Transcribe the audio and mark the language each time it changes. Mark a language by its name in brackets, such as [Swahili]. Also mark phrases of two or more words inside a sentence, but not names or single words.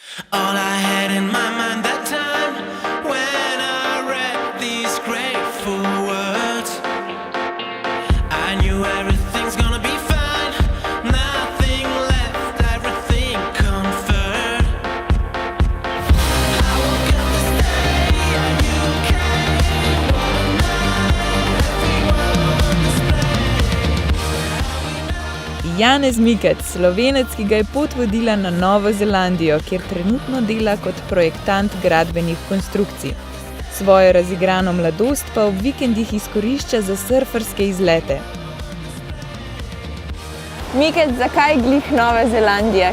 [English] All I had in my mind that time when I read these grateful words, I knew everything's gonna be fine. Nothing left, everything comfort. I woke up this day and you came. What a night, everyone on display. [Slovenian] Janez Mikec, Slovenec, ki ga je pot vodila na Novo Zelandijo, kjer trenutno dela kot projektant gradbenih konstrukcij. Svojo razigrano mladost pa ob vikendih izkorišča za surferske izlete. Mikec, zakaj glih Nova Zelandija?